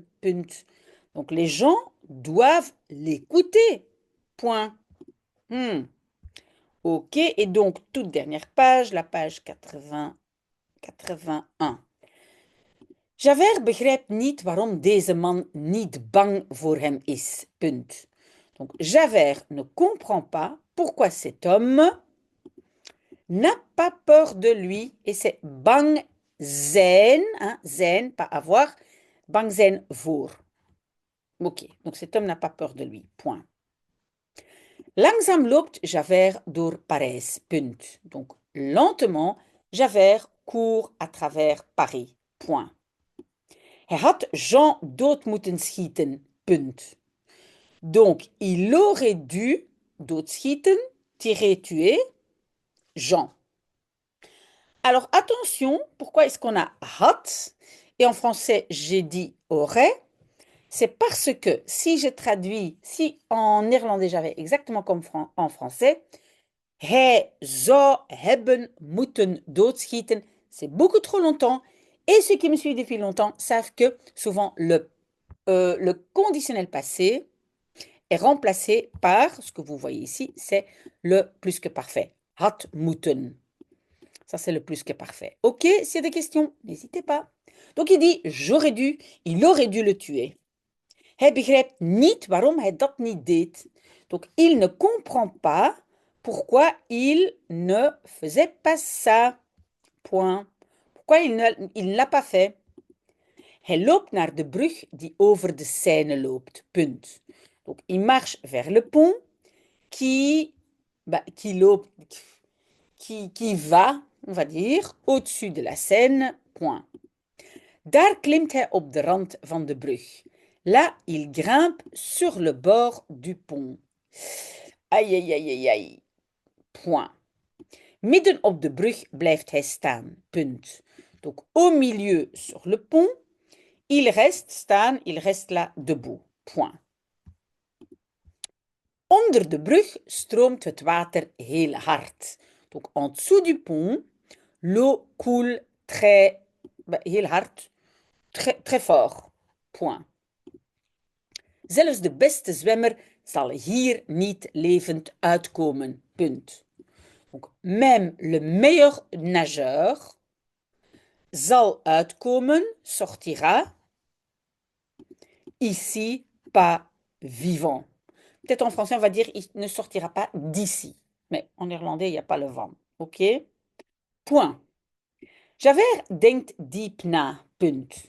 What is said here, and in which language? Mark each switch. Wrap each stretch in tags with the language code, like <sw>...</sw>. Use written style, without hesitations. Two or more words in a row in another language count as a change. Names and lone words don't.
<nl>Punt.</nl> <fr>Donc les gens doivent l'écouter. Point. Ok, et donc toute dernière page, la page 81.</fr> <nl>Javert begrijpt niet waarom deze man niet bang voor hem is. Punt.</nl> <fr>Donc Javert ne comprend pas pourquoi cet homme n'a pas peur de lui, et c'est</fr> <nl>bang zijn,</nl> <fr>hein, zijn, pas avoir,</fr> <nl>bang zijn voor.</nl> <fr>Ok, donc cet homme n'a pas peur de lui, point.</fr> <nl>Langzaam loopt Javert door Parijs, punt.</nl> <fr>Donc lentement, Javert court à travers Paris, point.</fr> <nl>Hij had Jean dood moeten schieten, punt.</nl> <fr>Donc il aurait dû doodschieten, tirer, tuer, Jean. Alors attention, pourquoi est-ce qu'on a had? Et en français, j'ai dit aurait. C'est parce que si je traduis, si en néerlandais j'avais exactement comme en français,</fr> <nl>hij zou hebben moeten doodschieten,</nl> <fr>c'est beaucoup trop longtemps. Et ceux qui me suivent depuis longtemps savent que souvent le conditionnel passé est remplacé par, ce que vous voyez ici, c'est le plus que parfait.</fr> <nl>Had moeten.</nl> <fr>Ça, c'est le plus que parfait. OK, s'il y a des questions, n'hésitez pas. Donc, il dit, j'aurais dû, il aurait dû le tuer.</fr> <nl>Hij begrijpt niet waarom hij dat niet deed.</nl> <fr>Donc, il ne comprend pas pourquoi il ne faisait pas ça. Point. Pourquoi il ne l'a pas fait?</fr> <nl>Hij loopt naar de brug die over de Seine loopt. Punt.</nl> <fr>Donc, il marche vers le pont qui va, on va dire, au-dessus de la Seine. Point.</fr> <nl>Daar klimt hij op de rand van de brug.</nl> <fr>Là, il grimpe sur le bord du pont. Aïe, aïe, aïe, aïe, aïe. Point.</fr> <nl>Midden op de brug blijft hij staan. Punt.</nl> <fr>Donc, au milieu sur le pont, il reste staan, il reste là debout. Point.</fr> <nl>Onder de brug stroomt het water heel hard.</nl> <fr>Donc, en dessous du pont, l'eau coule</fr> <nl>heel hard,</nl> <fr>très fort. Point.</fr> <nl>Zelfs de beste zwemmer zal hier niet levend uitkomen. Punt.</nl> <fr>Donc, même le meilleur nageur</fr> <nl>zal uitkomen,</nl> <fr>sortira, ici pas vivant. Peut-être en français, on va dire, il ne sortira pas d'ici. Mais en néerlandais, il n'y a pas le vent. OK? Point.</fr> <nl>Javert denkt diep na. Punt.</nl>